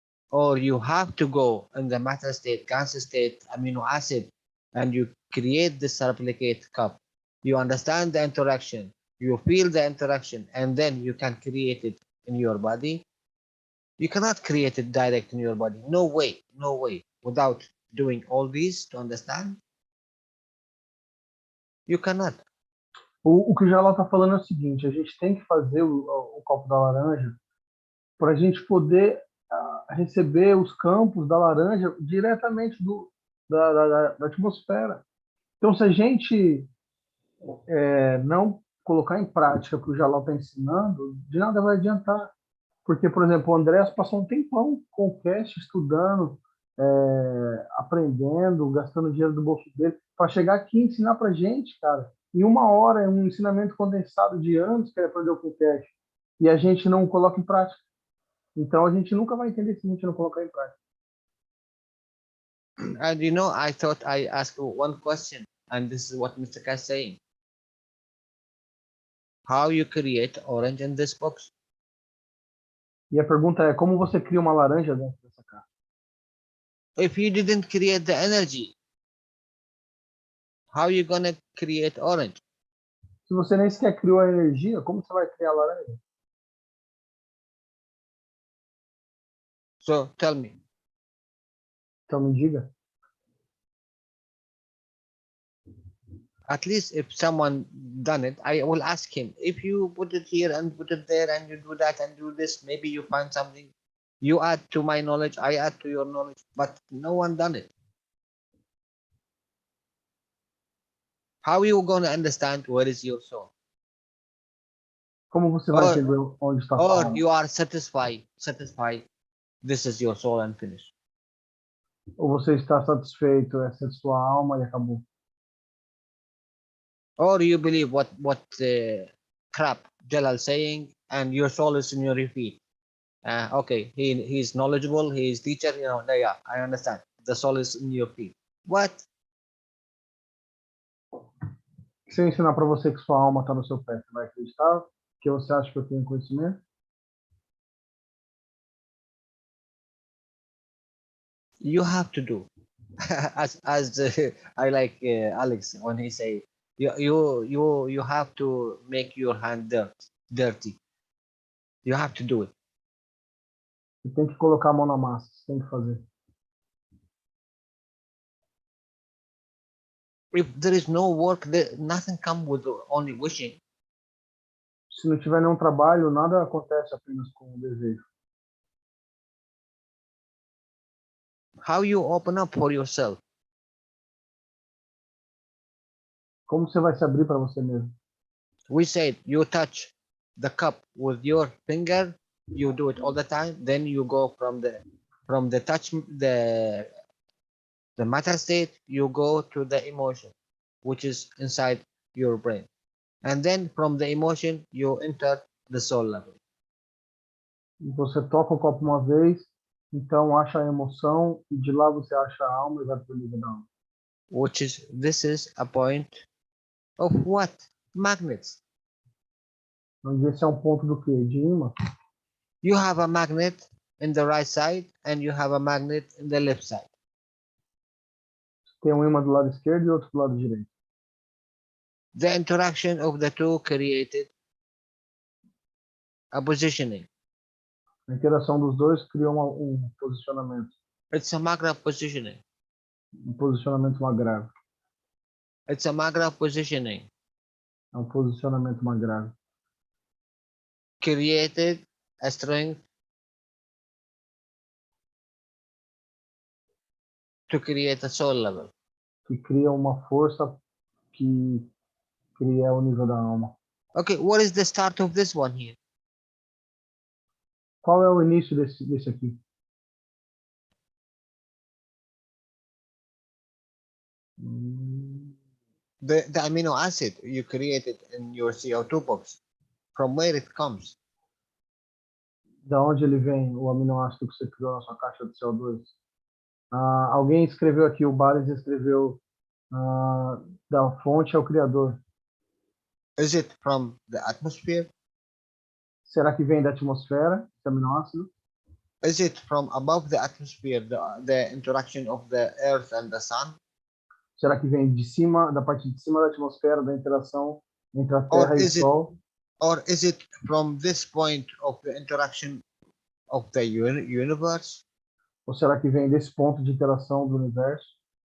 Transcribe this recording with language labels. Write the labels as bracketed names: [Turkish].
[English] Or you have to go in the matter state, gas state, amino acid, and you create this replicate cup. You understand the interaction, you feel the interaction, and then you can create it in your body. You cannot create it direct in your body. No way, without doing all these to understand. You cannot. [Portuguese] O que o Jalal está falando é o seguinte: a gente tem que fazer o copo da laranja para a gente poder receber os campos da laranja diretamente da atmosfera. Então, se a gente não colocar em prática o que o Jalal está ensinando, de nada vai adiantar. Porque, por exemplo, o Andrés passou um tempão com o Keshe, estudando, aprendendo, gastando dinheiro do bolso dele, para chegar aqui e ensinar para a gente, cara. Em 1 hora, é um ensinamento condensado de anos que ele aprendeu com o Keshe. E a gente não coloca em prática. Então, a gente nunca vai entender se a gente não colocar em prática. [English] And you know, I thought I asked one question, and this is what Mr. Keshe is saying. How you create orange in this box? [Portuguese] E a pergunta é: como você cria uma laranja dentro dessa caixa? [English] If you didn't create the energy, how you gonna create orange? [Portuguese] Se você nem sequer criou a energia, como você vai criar a laranja? [English] So tell me. [Portuguese] Então me diga. [English] At least if someone done it, I will ask him. If you put it here and put it there and you do that and do this, maybe you find something. You add to my knowledge, I add to your knowledge, but no one done it. How are you going to understand where is your soul? [Portuguese] Como você vai entender onde está a sua [English] Or [Portuguese] alma? [English] you are satisfied, this is your soul and finish. [Portuguese] Ou você está satisfeito, essa é a sua alma e acabou. [English] Or you believe what crap Jalal saying and your soul is in your feet. Okay, he's knowledgeable, he's teacher, yeah, I understand. The soul is in your feet. What? [Portuguese] Se eu ensinar para você que sua alma está no seu pé, você vai acreditar? Que você acha que eu tenho conhecimento? [English] You have to do. as I like Alex when he say, you have to make your hand dirty. You have to do it. [Portuguese] Você tem que colocar a mão na massa, você tem que fazer. [English] If there is no work, nothing comes with only wishing. [Portuguese] Se não tiver nenhum trabalho, nada acontece apenas com o desejo. [English] How you open up for yourself? [Portuguese] Como você vai se abrir para você mesmo? [English] We said you touch the cup with your finger, you do it all the time, then you go from the touch the matter state, you go to the emotion, which is inside your brain. And then from the emotion, you enter the soul level. [Portuguese] Você toca o copo uma vez, então acha a emoção, e de lá você acha a alma e vai para o nível da alma. [English] This is a point of what? Magnets. [Portuguese] Onde esse é um ponto do quê? De imã. [English] You have a magnet in the right side and you have a magnet in the left side. [Portuguese] Tem um imã do lado esquerdo e outro do lado direito. [English] The interaction of the two created a positioning. [Portuguese] A interação dos dois criou um posicionamento. [English] It's a magra positioning. [Portuguese] Um posicionamento magrável. [English] It's a magra positioning. [Portuguese] É um posicionamento magrável. [English] Created a strength to create a soul level. [Portuguese] Que cria uma força que cria o nível da alma. [English] Okay, what is the start of this one here? [Portuguese] Qual é o início desse aqui? [English] The amino acid you created in your CO2 box. From where it comes? [Portuguese] Da onde ele vem, o aminoácido que você criou na sua caixa de CO2? Alguém escreveu aqui, o Bares escreveu da fonte ao criador. [English] Is it from the atmosphere? [Portuguese] Será que vem da atmosfera, esse aminoácido? [English] Is it from above the atmosphere, the interaction of the earth and the sun? [Portuguese] Será que vem de cima, da parte de cima da atmosfera, da interação entre a Terra e o Sol? [English] Or is it from this point of the interaction of the universe? [Portuguese] Ou será que vem desse ponto de interação do universo?